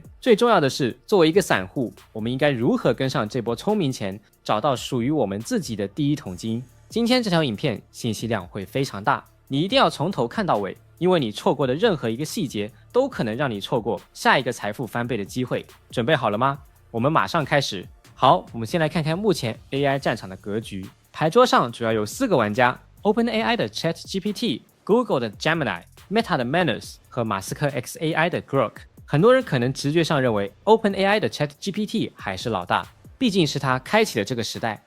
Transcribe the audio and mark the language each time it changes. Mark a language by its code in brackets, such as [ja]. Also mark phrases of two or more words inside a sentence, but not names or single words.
[zh] 最重要的是，作為一個散戶，我們應該如何跟上這波聰明錢，找到屬於我們自己的第一桶金。今天這條影片信息量會非常大，你一定要從頭看到尾，因為你錯過的任何一個細節都可能讓你錯過下一個財富翻倍的機會。準備好了嗎？我們馬上開始。好，我們先來看看目前 AI 戰場的格局。牌桌上主要有4個玩家 ：OpenAI 的 ChatGPT、Google 的 Gemini、Meta 的 Manus 和馬斯克 xAI 的 Grok。很多人可能直覺上認為 OpenAI 的 ChatGPT 還是老大，畢竟是他開啟了這個時代。